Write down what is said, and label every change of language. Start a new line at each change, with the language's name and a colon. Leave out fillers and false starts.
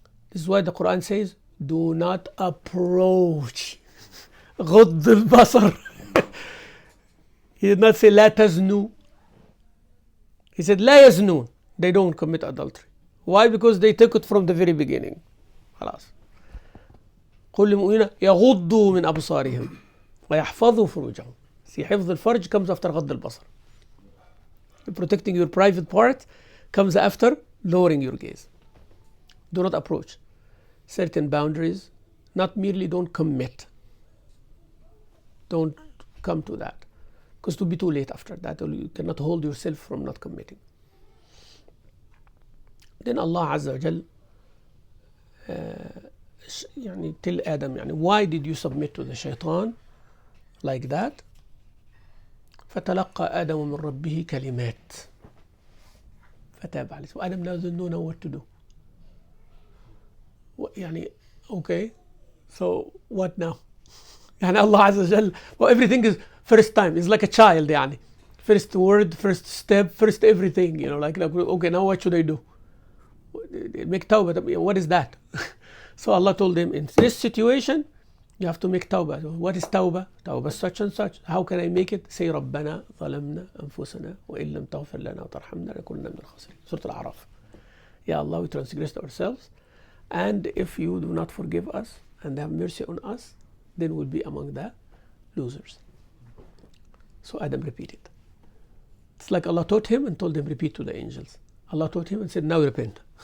English: This is why the Quran says, do not approach.
Arabic: غض البصر.
English: He did not say
Arabic: لا تزنوا.
English: He said
Arabic: لا يزنون.
English: They don't commit adultery. Why? Because they took it from the very beginning.
Arabic: خلاص. قل للمؤمنين يغضوا من أبصارهم ويحفظوا فروجهم.
English: See,
Arabic: حفظ الفرج
English: comes after
Arabic: غض البصر.
English: Protecting your private part comes after lowering your gaze. Do not approach certain boundaries. Not merely don't commit. Don't come to that. Because it will be too late after that. You cannot hold yourself from not committing. Then Allah Azza wa Jal يعني tell Adam يعني why did you submit to the shaitan like that?
Arabic: فتلقى آدم من ربه كلمات فتاب عليه.
English: So Adam doesn't know what to do. يعني okay, so what now? يعني Allah Azza wa Jal, well, everything is first time. It's like a child يعني. First word, first step, first everything. You know, like okay, now what should I do? Make tawbah. What is that? So Allah told him, in this situation, you have to make tawbah. What is tawbah? Tawbah such and such. How can I make it?
Arabic: Say, ربنا ظلمنا أنفسنا وإن لم تغفر لنا وترحمنا لنكونن من الخاسرين.
English: Surah Al-A'raf. Ya Allah, we transgressed ourselves, and if you do not forgive us and have mercy on us, then we'll be among the losers. So Adam repeated. It's like Allah taught him and told him repeat to the angels. Allah taught him and said, now repent.